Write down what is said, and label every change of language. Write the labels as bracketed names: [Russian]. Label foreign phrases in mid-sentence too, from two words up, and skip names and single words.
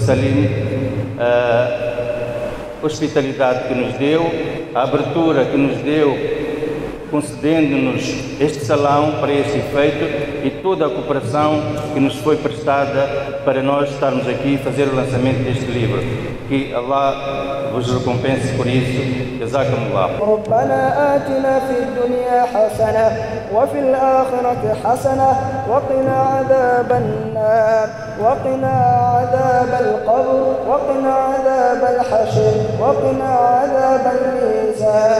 [Portuguese] Salim, a hospitalidade que nos deu, a abertura que nos deu, concedendo-nos este salão para este efeito, e toda a cooperação que nos foi prestada para nós estarmos aqui e fazer o lançamento deste livro. Que Allah vos recompense por isso. Jazakumullah. [Arabic] ربنا آتنا في الدنيا حسنة وفي الآخرة حسنة وقنا عذاب النار وقنا عذاب القبر وقنا عذاب الحشر وقنا عذاب الميزان.